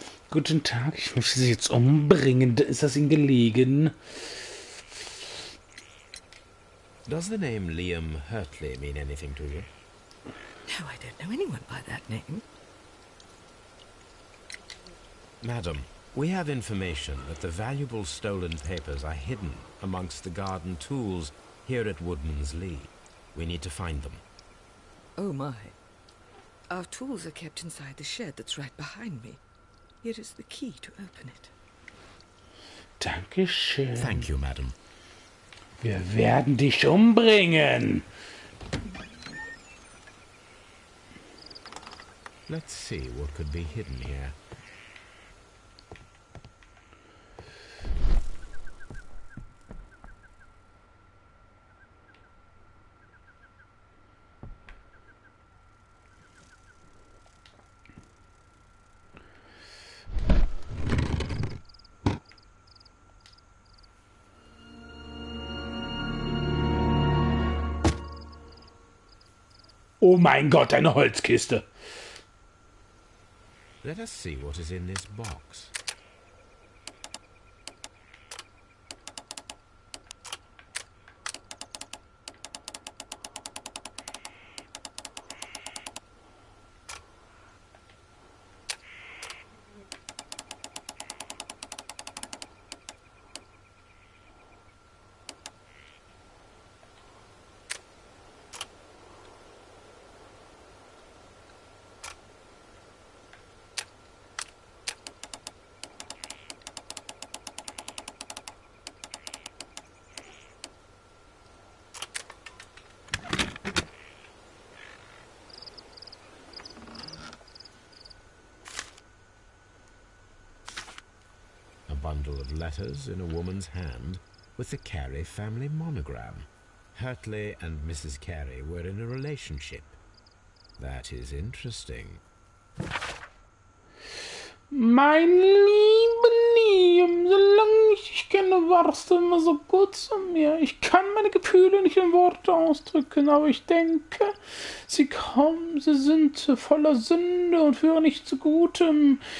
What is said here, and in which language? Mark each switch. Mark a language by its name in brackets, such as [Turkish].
[German] Guten Tag, ich möchte Sie jetzt umbringen. Ist das Ihnen gelegen? [English] Does the name Liam Hurtley mean anything to you? No, I don't know anyone by that name. Madam, we have information that the valuable stolen papers are hidden amongst the garden tools here at Woodman's Lee. We need to find them. Oh, my. Our tools are kept inside the shed that's right behind me. Here is the key to open it. [German] Dankeschön. [English] Thank you, madam. [German] Wir werden dich umbringen. [English] Let's see what could be hidden here. [German] Oh mein Gott, eine Holzkiste. [English] Let us see what is in this box. Bundle of letters in a woman's hand with the Carey family monogram. Hurtley and Mrs. Carey were in a relationship. That is interesting. [German] Mein lieber Liam, solange ich dich kenne, warst du immer so gut zu mir. Ich kann meine Gefühle nicht in Worte ausdrücken, aber ich denke, sie sind voller Sünde und führen nicht zu Gutem.